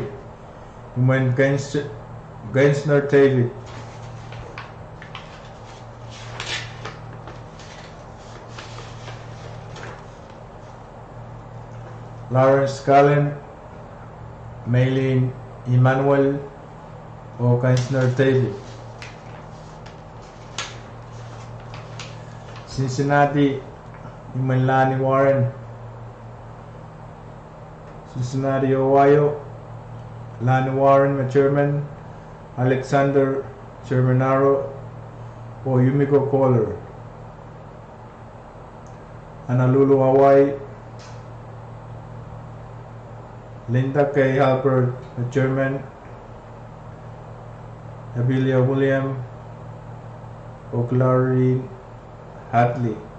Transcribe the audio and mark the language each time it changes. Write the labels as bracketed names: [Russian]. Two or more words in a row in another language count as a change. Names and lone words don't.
[English] Human Gensner David. Lawrence Cullen, Maylene Emmanuel o Gensner David. Cincinnati, Lani Warren. Cincinnati, Ohio, Lani Warren, Chairman, Alexander Germanaro o Yumiko Kohler. Honolulu, Hawaii, Linda K. Halpert, Chairman, Abilia William o Clary Hatley.